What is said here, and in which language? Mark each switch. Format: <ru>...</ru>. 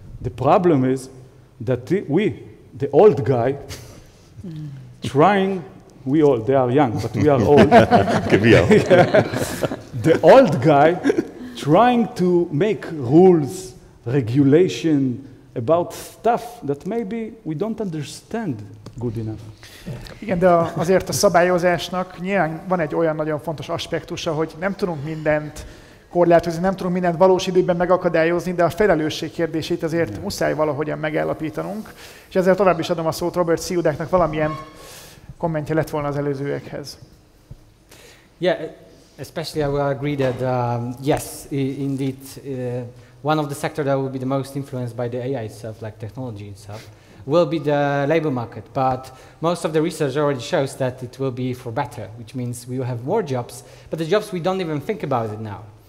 <en>The problem is that we, the old guy, trying, they are young, but we are old. The old guy trying to make rules, regulation about stuff that maybe we don't understand good enough.</en> <hu>Igen, de azért a szabályozásnak nyilván van egy olyan nagyon fontos aspektusa, hogy nem tudunk mindent korlátozni, nem tudunk mindent valós időben megakadályozni, de a felelősség kérdését azért muszáj valahogyan megállapítanunk. És ezzel tovább is adom a szót Robert Siudaknak, valamilyen kommentje lett volna az előzőekhez.</hu> <en>Yeah, especially I will agree that yes, indeed, one of the sectors that will be the most influenced by the AI itself, like technology itself, will be the labor market. But most of the research already shows that it will be for better, which means we will have more jobs, but the jobs we don't even think about it now.</en>